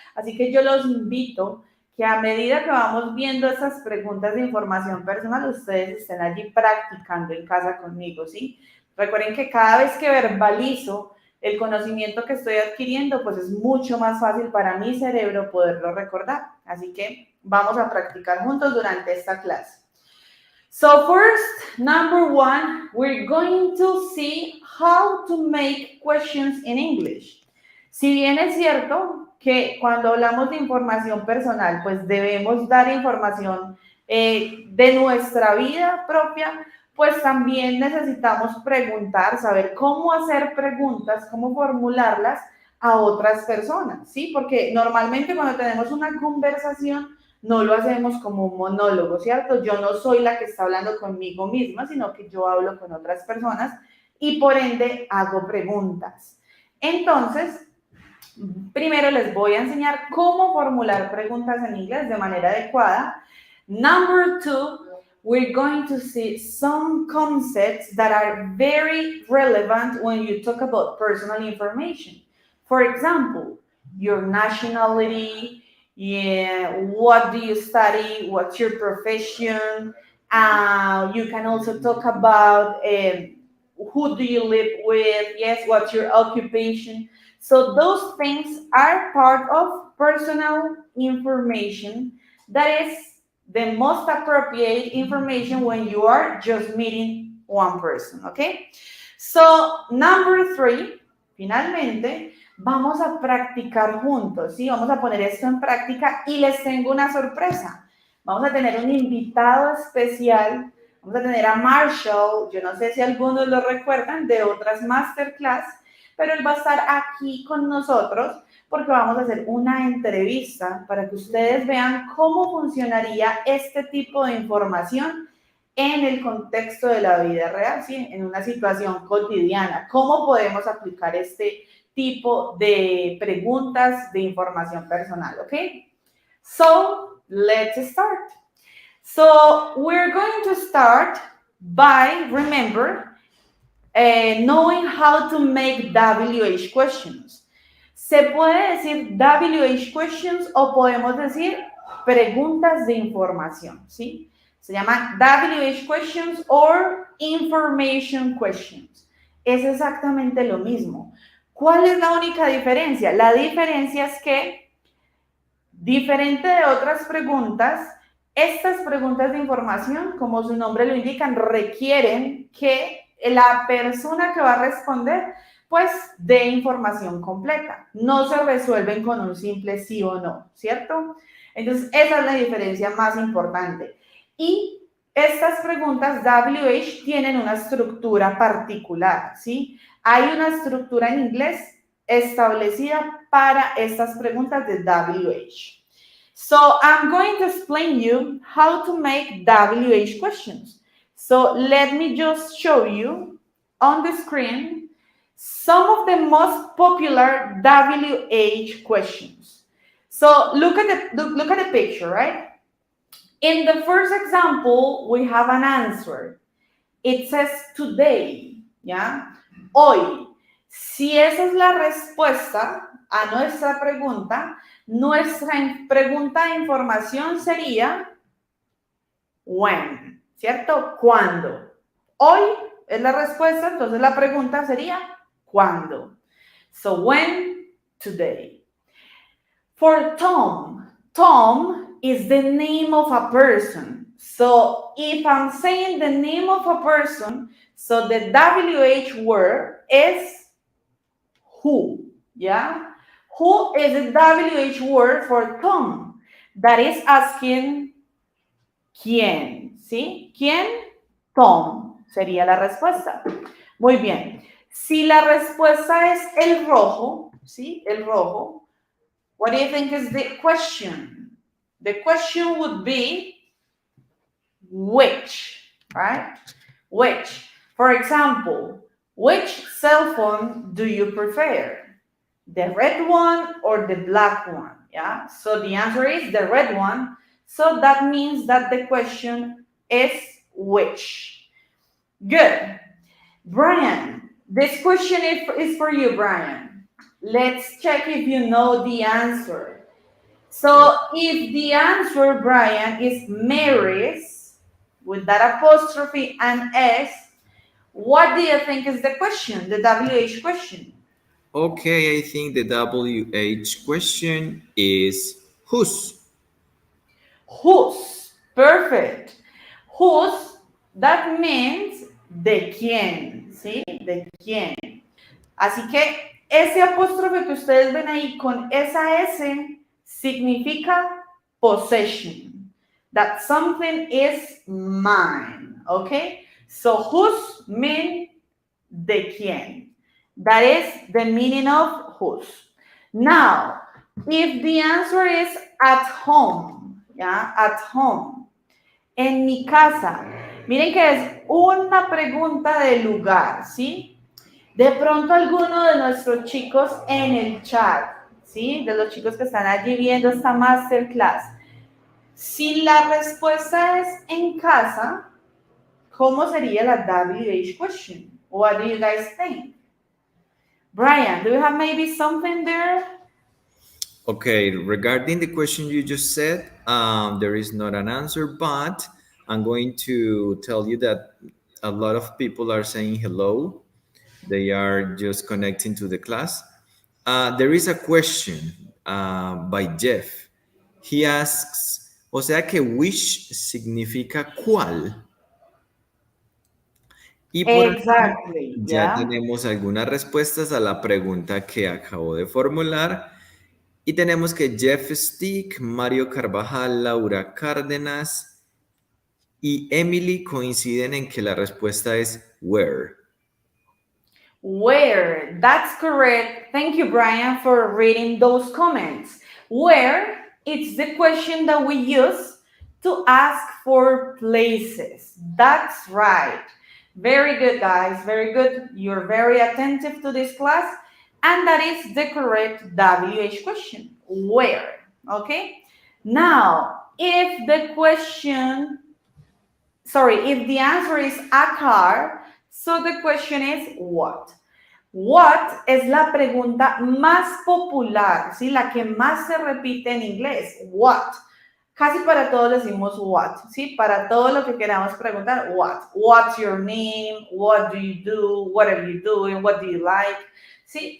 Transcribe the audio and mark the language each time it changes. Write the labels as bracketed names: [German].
[Spanish] Así que yo los invito que a medida que vamos viendo esas preguntas de información personal, ustedes estén allí practicando en casa conmigo, ¿sí? Recuerden que cada vez que verbalizo el conocimiento que estoy adquiriendo, pues es mucho más fácil para mi cerebro poderlo recordar. Así que vamos a practicar juntos durante esta clase. [English] So first, number one, we're going to see how to make questions in English. [Spanish] Si bien es cierto que cuando hablamos de información personal, pues debemos dar información de nuestra vida propia, pues también necesitamos preguntar, saber cómo hacer preguntas, cómo formularlas a otras personas, ¿sí? Porque normalmente cuando tenemos una conversación, no lo hacemos como un monólogo, ¿cierto? Yo no soy la que está hablando conmigo misma, sino que yo hablo con otras personas y por ende hago preguntas. Entonces, primero les voy a enseñar cómo formular preguntas en inglés de manera adecuada. [English] Number two, we're going to see some concepts that are very relevant when you talk about personal information. For example, your nationality, what do you study, what's your profession. You can also talk about who do you live with, yes, what's your occupation. So those things are part of personal information that is the most appropriate information when you are just meeting one person, okay? So, number 3, [Spanish] finalmente, vamos a practicar juntos, ¿sí? Vamos a poner esto en práctica y les tengo una sorpresa. Vamos a tener un invitado especial, vamos a tener a Marshall, yo no sé si algunos lo recuerdan de otras Master Class, pero él va a estar aquí con nosotros porque vamos a hacer una entrevista para que ustedes vean cómo funcionaría este tipo de información en el contexto de la vida real, ¿sí? En una situación cotidiana. ¿Cómo podemos aplicar este tipo de preguntas de información personal? [English] ¿Ok? So, let's start. So, we're going to start by, remember, knowing how to make WH questions. [Spanish] Se puede decir WH questions o podemos decir preguntas de información, ¿sí? Se llama [English] WH questions or information questions. [Spanish] Es exactamente lo mismo. ¿Cuál es la única diferencia? La diferencia es que, diferente de otras preguntas, estas preguntas de información, como su nombre lo indican, requieren que la persona que va a responder pues de información completa. No se resuelven con un simple sí o no, ¿cierto? Entonces, esa es la diferencia más importante. Y estas preguntas WH tienen una estructura particular, ¿sí? Hay una estructura en inglés establecida para estas preguntas de WH. [English] So, I'm going to explain you how to make WH questions. So, let me just show you on the screen some of the most popular WH questions. So look at the picture, right? In the first example, we have an answer. It says today, ¿ya? [Spanish] Hoy. Si esa es la respuesta a nuestra pregunta pregunta de información sería when, ¿cierto? ¿Cuándo? Hoy es la respuesta, entonces la pregunta sería ¿cuándo? [English] So, when, today. For Tom, Tom is the name of a person. So, if I'm saying the name of a person, so the WH word is who, yeah? Who is the WH word for Tom? That is asking [Spanish] ¿quién? ¿Sí? ¿Quién? Tom sería la respuesta. Muy bien. Si la respuesta es el rojo, ¿sí? El rojo. [English] What do you think is the question? The question would be which, right? Which. For example, which cell phone do you prefer? The red one or the black one? Yeah. So the answer is the red one. So that means that the question is which. Good. Brian, this question is for you, Brian. Let's check if you know the answer. So if the answer, Brian, is Mary's, with that apostrophe and S, what do you think is the question, the WH question? Okay, I think the WH question is whose. Whose. Perfect. Whose, that means [Spanish] de quién, ¿sí? De quién. Así que ese apóstrofe que ustedes ven ahí con esa S significa possession. [English] That something is mine, okay? So whose mean [Spanish] de quién. [English] That is the meaning of whose. Now, if the answer is at home, ¿ya? At home. [Spanish] En mi casa. Miren que es una pregunta de lugar, ¿sí? De pronto alguno de nuestros chicos en el chat, ¿sí? De los chicos que están allí viendo esta masterclass. Si la respuesta es en casa, ¿cómo sería la WH question? [English] What do you guys think? Brian, do you have maybe something there? Okay, regarding the question you just said, there is not an answer, but I'm going to tell you that a lot of people are saying hello. They are just connecting to the class. There is a question by Jeff. He asks, [Spanish] O sea que which significa cuál. Y por aquí [English] Exactly, [Spanish] ya [English] yeah. [Spanish] tenemos algunas respuestas a la pregunta que acabo de formular. Y tenemos que Jeff Stick, Mario Carvajal, Laura Cárdenas y Emily coinciden en que la respuesta es where. [English] Where, that's correct. Thank you, Brian, for reading those comments. Where, it's the question that we use to ask for places. That's right. Very good, guys. Very good. You're very attentive to this class. And that is the correct WH question. Where? Okay. Now, if the question, if the answer is a car, so the question is what? [Spanish] What es la pregunta más popular, ¿sí? La que más se repite en inglés. What. Casi para todos decimos what, ¿sí? Para todo lo que queramos preguntar, what. [English] What's your name? What do you do? What are you doing? What do you like? ¿Sí?